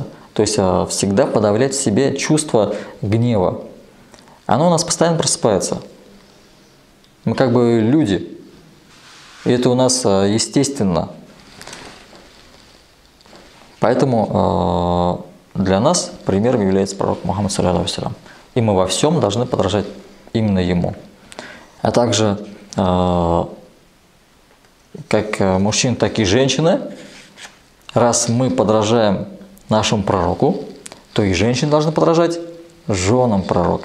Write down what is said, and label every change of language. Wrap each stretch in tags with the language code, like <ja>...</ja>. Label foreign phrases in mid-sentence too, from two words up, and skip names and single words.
<ru>То есть всегда подавлять в себе чувство гнева. Оно у нас постоянно просыпается. Мы как бы люди. И это у нас естественно. Поэтому для нас примером является пророк Мухаммад,</ru> <ar>صلى الله عليه وسلم.</ar> <ru>И мы во всем должны подражать именно ему. А также как мужчины, так и женщины, раз мы подражаем нашему пророку, то и женщины должны подражать женам пророка.</ru>